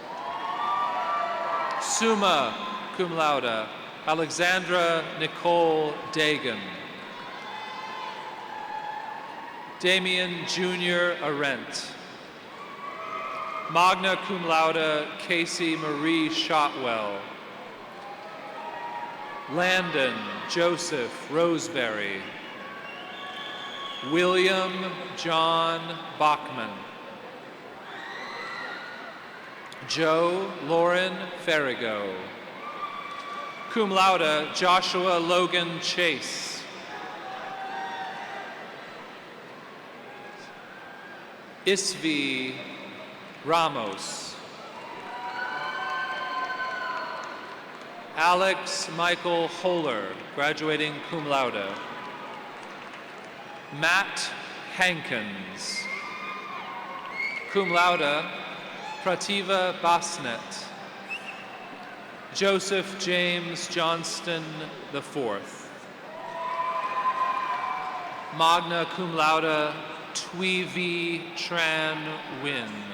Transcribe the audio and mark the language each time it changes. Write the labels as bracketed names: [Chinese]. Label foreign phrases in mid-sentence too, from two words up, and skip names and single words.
[Latin] Summa cum laude, [English] Alexandra Nicole Dagan. Damian Jr. Arendt. [Latin] Magna cum laude, [English] Casey Marie Shotwell. Landon Joseph Roseberry. William John Bachman. Joe Lauren Ferrigo. [Latin] Cum laude, [English] Joshua Logan Chase. Isvi Ramos. Alex Michael Holler, graduating [Latin] cum laude. [English] Matt Hankins. [Latin] Cum laude, [English] Prativa Basnet. Joseph James Johnston IV. [Latin] Magna cum laude, [English] Tweevy Tran Win.